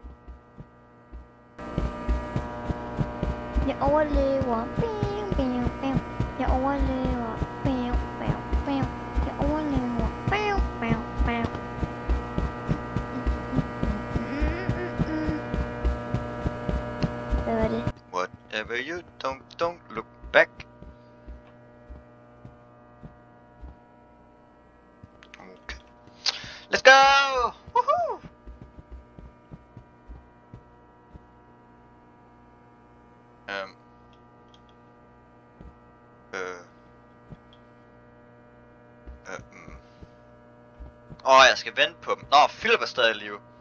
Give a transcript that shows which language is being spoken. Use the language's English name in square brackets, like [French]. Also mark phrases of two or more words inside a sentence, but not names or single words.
[Danish] Jeg overlever. Jeg overlever. Hvad var det? [English] Whatever you don't look back. Okay. Let's go! Woohoo! [Danish] Jeg skal vente på dem. Nå, Philip er stadig i live.